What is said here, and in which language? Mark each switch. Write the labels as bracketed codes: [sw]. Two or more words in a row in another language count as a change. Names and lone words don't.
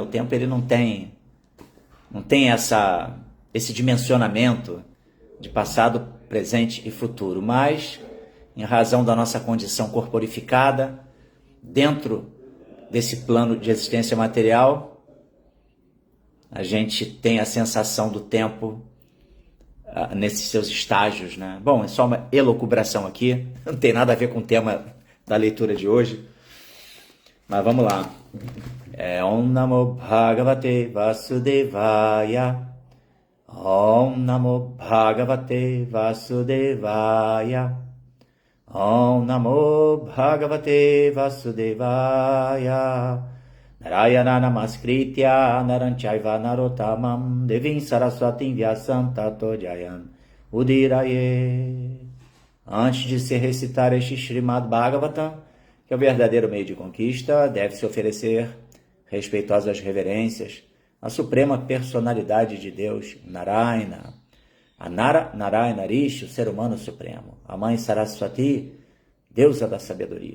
[pt] O tempo ele não tem esse dimensionamento de passado, presente e futuro, mas em razão da nossa condição corporificada, dentro desse plano de existência material, a gente tem a sensação do tempo nesses seus estágios, né? Bom, é só uma elucubração aqui, não tem nada a ver com o tema da leitura de hoje, mas vamos lá. [sa] ॐ नमो भगवते वासुदेवाय. ॐ नमो भगवते वासुदेवाय. ॐ नमो भगवते वासुदेवाय. नारायण नमस्कृत्य नरञ्चैव नरोत्तमम् देवीम् सरस्वतीम् व्यासम् ततो जयन् उदीरये. [pt] Antes de se recitar este Srimad Bhagavatam, que é o verdadeiro meio de conquista, deve-se oferecer respeitosas reverências à suprema personalidade de Deus, Narayana, a Narayana Rishi, o ser humano supremo, a mãe Saraswati, deusa da sabedoria.